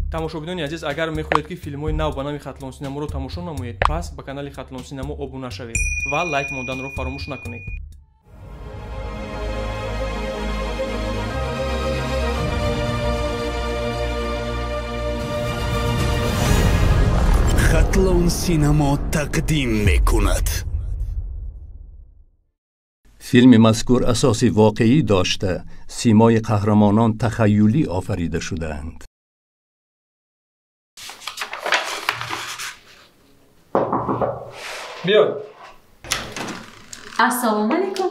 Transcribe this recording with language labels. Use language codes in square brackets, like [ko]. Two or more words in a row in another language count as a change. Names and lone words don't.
[tg] тамошобинони азиз, агар мехоҳед ки филмҳои нав ба нави Хатлон Синаморо тамошо намоед, пас ба канали Хатлон Синамо обуна шавед ва лайк монданро фаромӯш накунед. Хатлон Синамо тақдим мекунад. فیلم مذکور اساسی واقعی داشته، سیمای قهرمانان تخیلی آفریده شده‌اند. بیای. [ar] السلام علیکم.